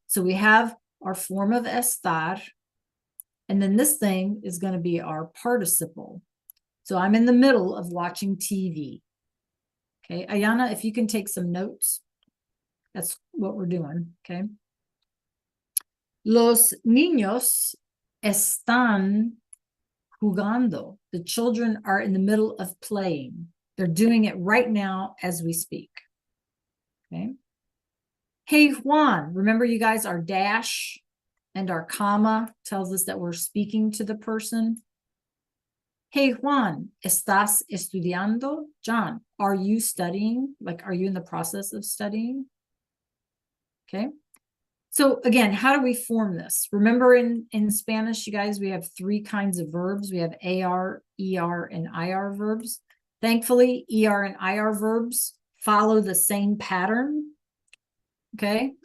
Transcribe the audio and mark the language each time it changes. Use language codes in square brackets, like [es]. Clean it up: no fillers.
[en] So we have our form of estar, and then this thing is going to be our participle. So I'm in the middle of watching TV. Okay. Ayana, if you can take some notes, that's what we're doing. Okay. [es] Los niños están jugando. [en] The children are in the middle of playing. They're doing it right now as we speak. Okay. Hey, Juan, remember you guys, our dash and our comma tells us that we're speaking to the person. [es] Hey, Juan, ¿estás estudiando? [en] John, are you studying? Like, are you in the process of studying? Okay. So again, how do we form this? Remember in Spanish, you guys, we have three kinds of verbs. We have AR, ER, and IR verbs. Thankfully, ER and IR verbs follow the same pattern. Okay.